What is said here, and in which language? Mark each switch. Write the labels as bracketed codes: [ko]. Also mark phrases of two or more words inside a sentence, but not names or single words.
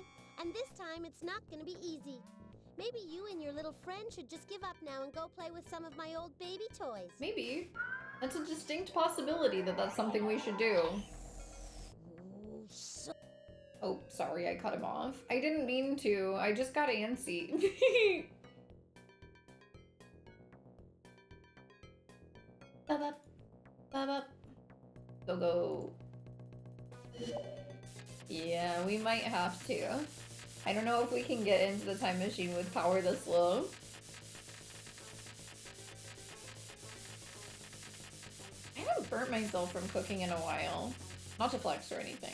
[en] And this time it's not gonna be easy. Maybe you and your little friend should just give up now and go play with some of my old baby toys. Maybe. That's a distinct possibility that that's something we should do. Oh, sorry, I cut him off. I didn't mean to. I just got antsy. Ba-ba. Ba-ba. Go. Yeah, we might have to. I don't know if we can get into the time machine with power this low. I haven't burnt myself from cooking in a while. Not to flex or anything.